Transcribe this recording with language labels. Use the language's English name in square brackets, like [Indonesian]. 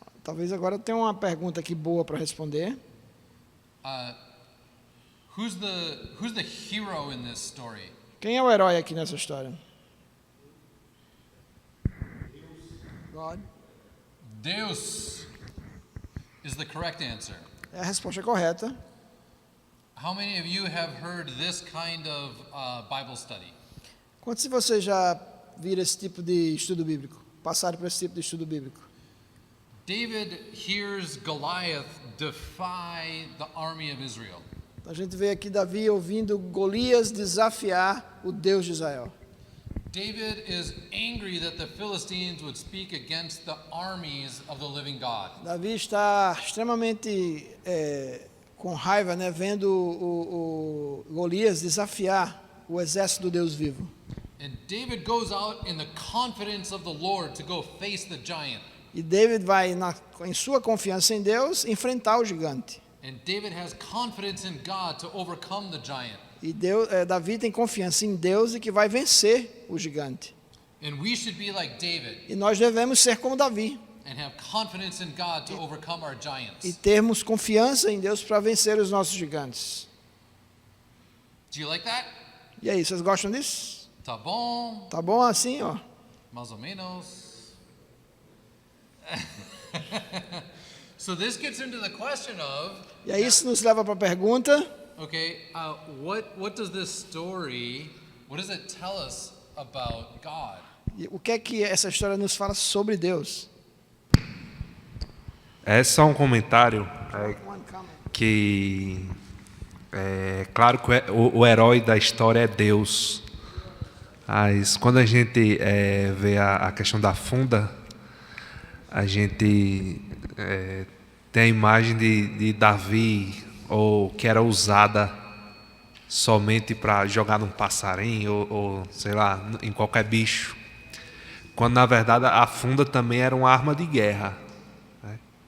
[Portuguese] Talvez agora tenha uma pergunta aqui boa para responder. [English] Who's the hero in this story? [Portuguese] Quem é o herói aqui nessa história? [English] God. Deus is the correct answer. [Portuguese] É a resposta correta. [English] How many of you have heard this kind of Bible study? [Portuguese] Quantos de vocês já viram esse tipo de estudo bíblico? Passaram por esse tipo de estudo bíblico? [English] David hears Goliath defy the army of Israel. [Portuguese] A gente vê aqui Davi ouvindo Golias desafiar o Deus de Israel. [English] David is angry that the Philistines would speak against the armies of the living God. [Portuguese] Davi está extremamente com raiva, né, vendo o Golias desafiar o exército do Deus vivo. [English] And David goes out in the confidence of the Lord to go face the giant. [Portuguese] E David vai em sua confiança em Deus enfrentar o gigante. [English] And David has confidence in God to overcome the giant. [Portuguese] E Davi tem confiança em Deus e que vai vencer o gigante. [English] And we should be like David [Portuguese] E nós devemos ser como Davi [English] and have confidence in God to overcome our giants. [Portuguese] e termos confiança em Deus para vencer os nossos gigantes. [English] Do you like that? [Portuguese] E aí, vocês gostam disso? Tá bom, Tá bom assim, ó? mais ou menos. [English] So this gets into the question of, [Portuguese] E aí isso nos leva para a pergunta: [English] okay, what does this story, what does it tell us about God? [Portuguese] o que é que essa história nos fala sobre Deus? É só um comentário que é claro que o herói da história é Deus. Mas quando a gente vê a questão da funda, a gente tem a imagem de Davi, ou que era usada somente para jogar num passarinho ou sei lá, em qualquer bicho, quando na verdade a funda também era uma arma de guerra, né?